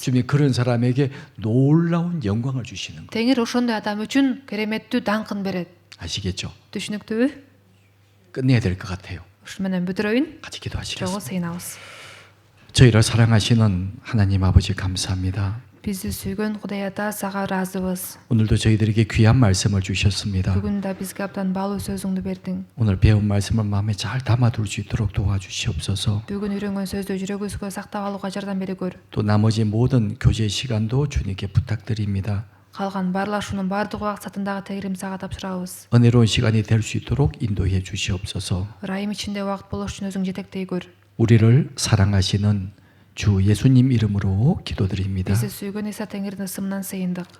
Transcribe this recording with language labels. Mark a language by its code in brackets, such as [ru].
[ko] 주님이 그런 사람에게 놀라운 영광을 주시는 거 [ky] Теңир ошондой адам үчүн кереметтүү даңкын берет. [ko] 아시겠죠? [ky] Түшүнүктүүбү? [ko] 끝내야 될 것 같아요. [ky] Ушу менен бүтүрөйүн. [ko] 같이 [ky] Жого [ko] 기도하시겠습니다. [ky] сыйынабыз. [ko] 저희를 사랑하시는 하나님 아버지 감사합니다. [ky] Бизди сүйгөн Кудай Ата сага ыраазыбыз. [ko] 오늘도 저희들에게 귀한 말씀을 주셨습니다. [ky] Бүгүн да бизге абдан баалуу сөзүңдү бердиң. [ko] 오늘 배운 말씀을 마음에 잘 담아둘 수 있도록 도와주시옵소서. [ky] Бүгүн үйрөнгөн сөздү жүрөгүбүзгө сактап алууга жардам беригөр. [ko] 또 나머지 모든 교제 시간도 주님께 부탁드립니다. [ky] Калган баарлашуунун баардык убакытындагы тегирим сага тапшырабыз. [ko] 은혜로운 시간이 될 수 있도록 인도해 주시옵소서. [ky] Ырайым ичинде убакыт болуш үчүн өзүң жетектейгөр. [ko] 우리를 사랑하시는 주 예수님 이름으로 기도드립니다. [ky] Бизди сүйгөн Иса Теңирдин ысымынан сыйындык.